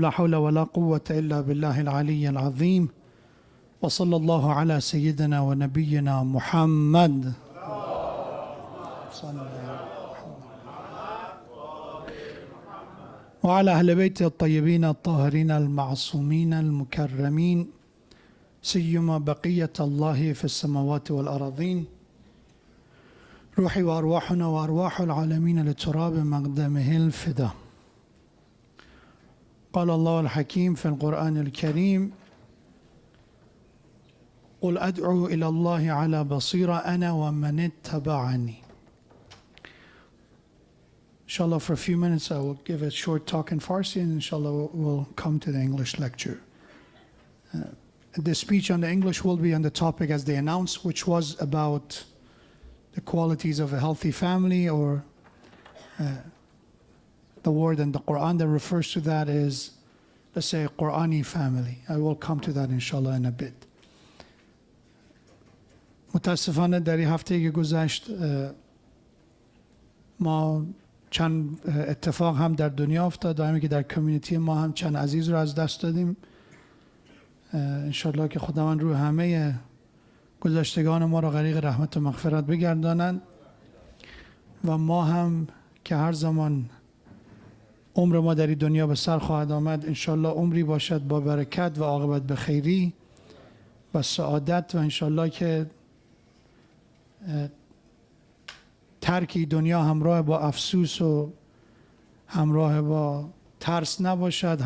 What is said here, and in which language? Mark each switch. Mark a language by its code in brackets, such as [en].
[ar] لا حول ولا قوة إلا بالله العلي العظيم. وصلى الله على سيدنا ونبينا محمد وعلى أهل بيته الطيبين الطاهرين المعصومين المكرمين سيما بقية الله في السماوات والأراضين روحي وأرواحنا وأرواح العالمين لتراب مقدمه الفدا. قال الله الحكيم في القرآن الكريم قل أدعو إلى الله على بصيرة أنا ومن اتبعني. [en] Inshallah, for a few minutes I will give a short talk in Farsi, and inshallah we'll come to the English lecture. The speech on the English will be on the topic as they announced, which was about the qualities of a healthy family, or the word in the Quran that refers to that is, let's say, a Qurani family. I will come to that inshallah in a bit. [fa] متاسفانه در این هفته که گذشت ما چند اتفاق هم در دنیا افتاد و همین که در کمیونیتی ما هم چند عزیز رو از دست دادیم. انشالله که خداوند روی همه گذشتگان ما را غریق رحمت و مغفرت بگردانند و ما هم که هر زمان عمر ما در این دنیا به سر خواهد آمد انشالله عمری باشد با برکت و عاقبت به خیری و سعادت، و انشالله که ترکی دنیا همراه با افسوس و همراه با ترس نباشد.